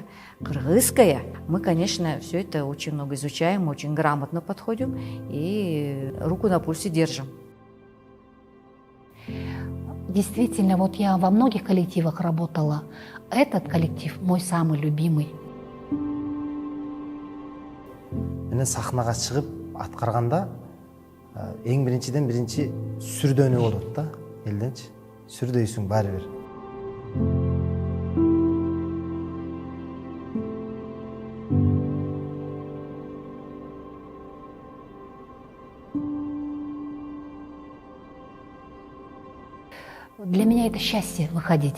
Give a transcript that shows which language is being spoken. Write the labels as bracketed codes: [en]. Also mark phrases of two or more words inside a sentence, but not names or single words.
[ru] кыргызская, мы, конечно, все это очень много изучаем, очень грамотно подходим и руку на пульсе держим. Действительно, вот я во многих коллективах работала. Этот коллектив мой самый любимый. [ky] Менен сахнага чыгып аткарганда эң биринчи сүрдөнүү болот да, элденчи. Сүрдөйсүң баары бир. [ru] Для меня это счастье выходить.